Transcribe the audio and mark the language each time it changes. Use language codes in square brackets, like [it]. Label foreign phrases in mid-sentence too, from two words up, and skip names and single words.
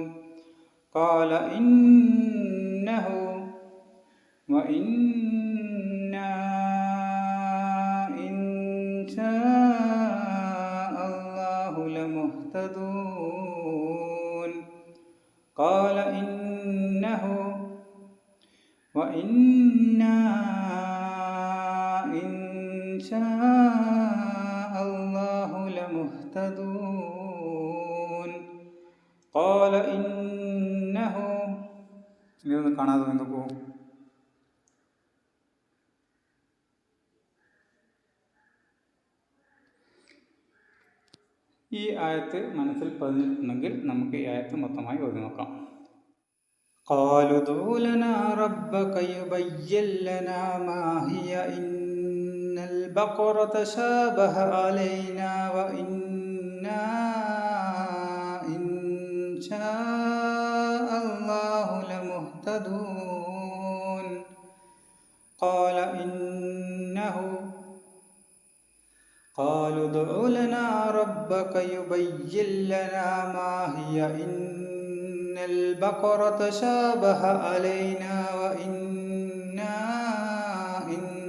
[ar] قال إنه وإنا إن شاء الله لمهتدون. قال إنه وإنا لمهتدون قال إنه [ml] ഇതൊന്ന് കാണാതെ വന്നു പോകും. ഈ ആയത്ത് മനസ്സിൽ പതിഞ്ഞിട്ടുണ്ടെങ്കിൽ നമുക്ക് ഈ ആയത്ത് മൊത്തമായി ഓതി നോക്കാം. [ar] قالوا ادع لنا ربك يبين لنا ما هي إن البقرة تشابه علينا وإنا إن شاء الله لمهتدون قالوا ادع لنا ربك يبين لنا ما هي إن البقرة تشابه علينا وإنا إن